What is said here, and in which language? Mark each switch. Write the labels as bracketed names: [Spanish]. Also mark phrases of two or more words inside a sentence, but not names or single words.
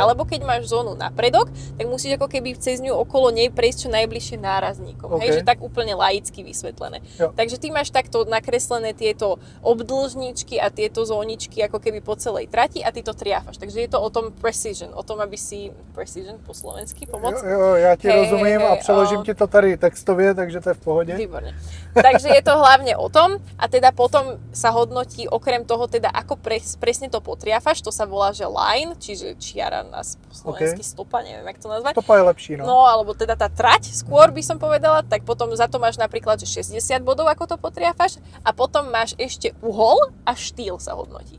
[Slovak] Alebo keď máš zónu napredok, tak musíš ako keby cez ňu okolo nej prejsť čo najbližšie nárazníkom. Hej, že tak úplne laicky vysvetlené. [Czech] Jo. [Slovak] Takže ty máš takto nakreslené tieto obdĺžničky a tieto zóničky ako keby po celej trati a ty to triafaš. Takže je to o tom precision, o tom, aby si precision po slovensky pomoc. [Czech] Jo, já ti rozumím a přeložím ti to tady textově, takže to je v pohodě. [Slovak] Výborne. Takže je to hlavne o tom a teda potom sa hodnotí okrem toho teda ako presne to potriafaš, to sa volá, že line, čiže čiara na slovensky stopa, neviem, jak to nazvať. [Czech] Stopa je lepší, no. [Slovak] No, alebo teda tá trať skôr by som povedala, tak potom za to máš napríklad, že 60 bodov, ako to potriafaš a potom máš ešte uhol a štýl sa hodnotí.